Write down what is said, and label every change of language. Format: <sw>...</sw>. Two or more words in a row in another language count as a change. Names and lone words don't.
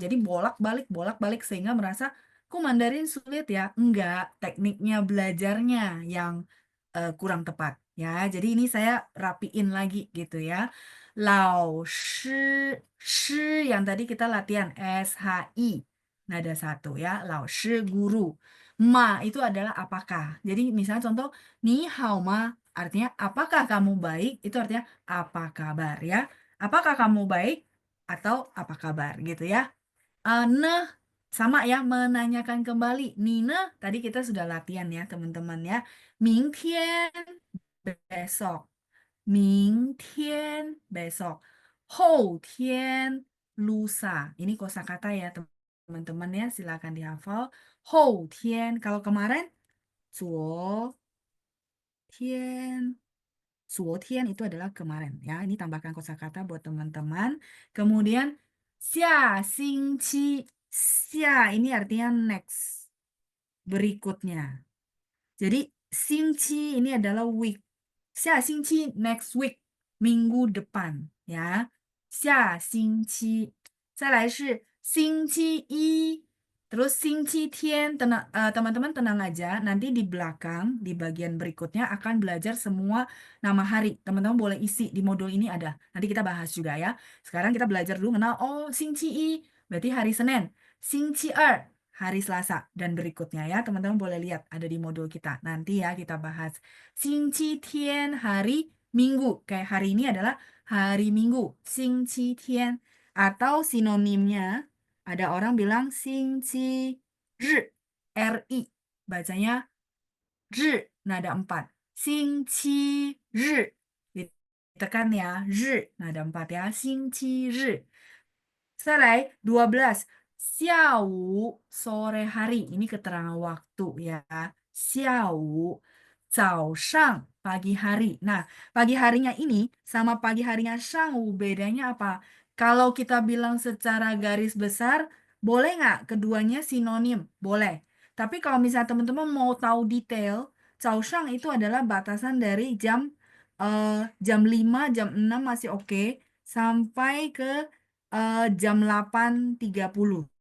<id>jadi bolak-balik sehingga merasa kok Mandarin sulit ya enggak tekniknya belajarnya yang kurang tepat ya jadi ini saya rapiin lagi gitu ya</id> <zh>老师</zh> <id>shi yang tadi kita latihan SHI nada 1 ya</id> <zh>老师</zh> <id>guru ma itu adalah apakah jadi misalnya contoh</id> <zh>你好吗</zh> <id>artinya apakah kamu baik, itu artinya apa kabar ya. Apakah kamu baik atau apa kabar gitu ya. Nah, sama ya, menanyakan kembali. Nina, tadi kita sudah latihan ya teman-teman ya. Mingtian, besok. Mingtian, besok. Houtian, lusa. Ini kosakata ya teman-teman ya, silakan dihafal. Houtian, kalau kemarin, 昨天. 昨天 itu adalah kemarin ya. Ini tambahkan kosakata buat teman-teman. Kemudian 下星期. Ini artinya next, berikutnya. Jadi 星期 ini adalah week.</id> <zh>下星期</zh> <en>next week,</en> <id>minggu depan ya.</id> <zh>下星期. 再来是星期一.</zh> <id>Terus 星期天, teman-teman tenang aja, nanti di belakang, di bagian berikutnya akan belajar semua nama hari. Teman-teman boleh isi di modul ini ada. Nanti kita bahas juga ya. Sekarang kita belajar dulu kenal, oh 星期一 berarti hari Senin. 星期二 hari Selasa dan berikutnya ya. Teman-teman boleh lihat ada di modul kita. Nanti ya kita bahas. 星期天 hari Minggu. Kayak hari ini adalah hari Minggu. 星期天 atau sinonimnya ada orang bilang 星期日, RI. Bacanya 日, nada 4. 星期日. Ditekan ya, 日, nada 4 ya.</id> <zh>星期日. 再来 12.</zh> <id>下午, sore hari. Ini keterangan waktu ya.</id> <zh>下午. 早上,</zh> <id>pagi hari. Nah, pagi harinya ini sama pagi harinya 上午 bedanya apa? Kalau kita bilang secara garis besar, boleh nggak keduanya sinonim? Boleh. Tapi kalau misalnya teman-teman mau tahu detail, 早上 itu adalah batasan dari jam 5, jam 6 masih oke, sampai ke jam 8.30.</id>